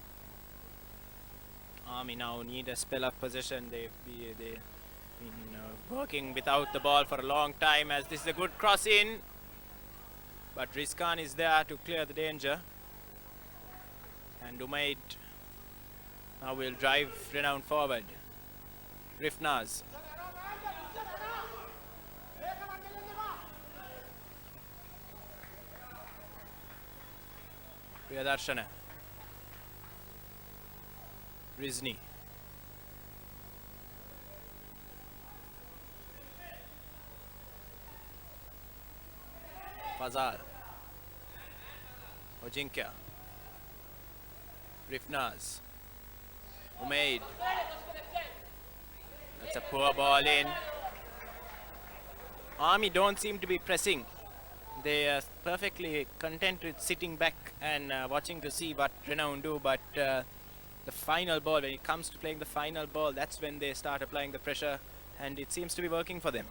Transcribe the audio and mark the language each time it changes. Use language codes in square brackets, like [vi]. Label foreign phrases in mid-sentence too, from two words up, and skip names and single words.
[en] Army now need a spell of possession. They've been working without the ball for a long time, as this is a good cross in. But Rizkan is there to clear the danger. And Umaid now will drive Renown forward. Rifnaz. Priyadarshana. Rizni. Fazal. Ojinkya. Rifnaz. Umaid. That's a poor ball in. Army don't seem to be pressing. They are perfectly content with sitting back and watching to see what Renown do, but the final ball, when it comes to playing the final ball, that's when they start applying the pressure, and it seems to be working for them.